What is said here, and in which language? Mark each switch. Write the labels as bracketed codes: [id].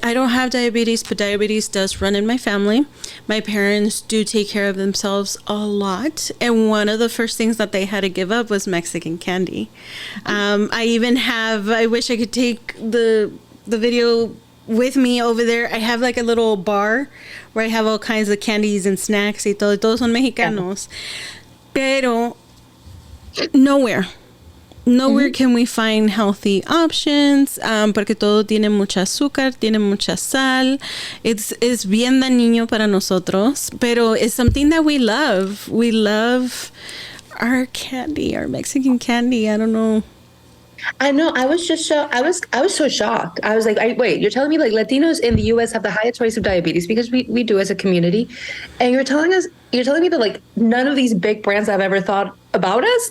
[en] I don't have diabetes, but diabetes does run in my family. My parents do take care of themselves a lot, and one of the first things that they had to give up was Mexican candy. I even have. I wish I could take the video with me over there. I have like a little bar where I have all kinds of candies and snacks [es] y todo. Todos son mexicanos, pero [en] nowhere can we find healthy options, [es] porque todo tiene mucha azúcar, tiene mucha sal. Es bien dañino para nosotros, pero [en] it's something that we love. We love our candy, our Mexican candy. I don't know. I know. I was so shocked. I was like, wait, you're telling me like Latinos in the US have the highest rates of diabetes, because we do as a community. And you're telling me that like none of these big brands I've ever thought about us.